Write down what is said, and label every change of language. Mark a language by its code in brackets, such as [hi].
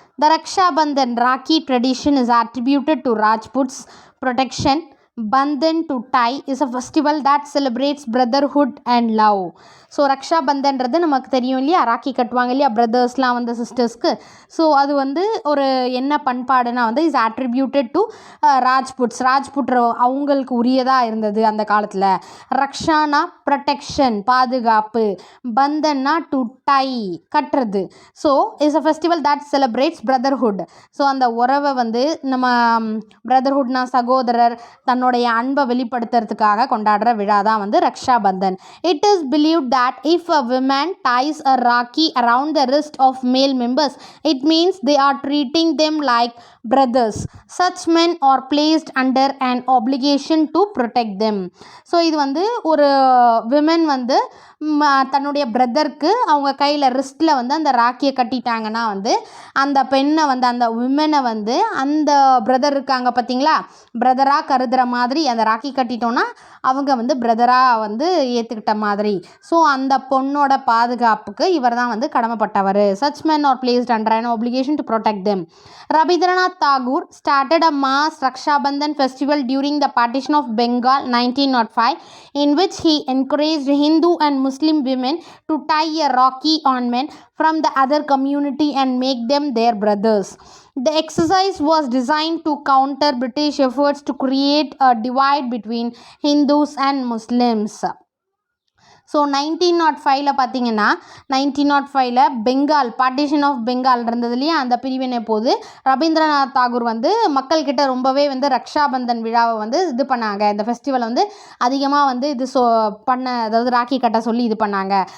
[en] The Raksha Bandhan Rakhi tradition is attributed to Rajputs. Protection. Bandhan to tie is a festival that celebrates brotherhood and love. [ta] So ரக்ஷா பந்தன்றது நமக்கு தெரியும் இல்லையா, ராக்கி கட்டுவாங்க இல்லையா பிரதர்ஸ்லாம் வந்து சிஸ்டர்ஸ்க்கு. So அது வந்து ஒரு என்ன பண்பாடுனா வந்து [en] is attributed to Rajput [ta] அவங்களுக்கு உரியதாக இருந்தது அந்த காலத்தில். ரக்ஷானா ப்ரொடெக்ஷன் பாதுகாப்பு, பந்தன்னா டு டை கட்டுறது. [en] So is a festival that celebrates brotherhood. [ta] So அந்த உறவை வந்து நம்ம பிரதர்ஹுட்னா சகோதரர் தன்னுடைய அன்பை வெளிப்படுத்துறதுக்காக கொண்டாடுற விழா தான் வந்து Raksha Bandhan. [en] It is believed that if a woman ties a rakhi around the wrist of male members, it means they are treating them like brothers. Such men are placed under an obligation to protect them. [ta] So இது வந்து ஒரு women வந்து தன்னுடைய பிரதருக்கு அவங்க கையில் ரிஸ்ட்டில் வந்து அந்த ராக்கியை கட்டிட்டாங்கன்னா வந்து அந்த பெண்ணை வந்து அந்த விமனை வந்து அந்த பிரதர் இருக்காங்க பார்த்தீங்களா, பிரதராக கருதுகிற மாதிரி அந்த ராக்கி கட்டிட்டோன்னா அவங்க வந்து பிரதராக வந்து ஏற்றுக்கிட்ட மாதிரி. ஸோ அந்த பொண்ணோட பாதுகாப்புக்கு இவர் தான் வந்து கடமைப்பட்டவர். [en] Such men are placed under an obligation to protect them. Rabindranath Tagore started a mass Raksha Bandhan festival during the partition of Bengal 1905, in which he encouraged Hindu and Muslim women to tie a rakhi on men from the other community and make them their brothers. The exercise was designed to counter British efforts to create a divide between Hindus and Muslims. [ta] So 1905 பார்த்தீங்கன்னா 1905 Bengal partition of Bengal இருந்தது இல்லையா, அந்த பிரிவினை போது ரவீந்திரநாத் தாகூர் வந்து மக்கள்கிட்ட ரொம்பவே வந்து ரக்ஷாபந்தன் விழாவை வந்து இது பண்ணாங்க. இந்த ஃபெஸ்டிவலை வந்து அதிகமாக வந்து இது அதாவது ராக்கி கட்ட சொல்லி இது பண்ணாங்க.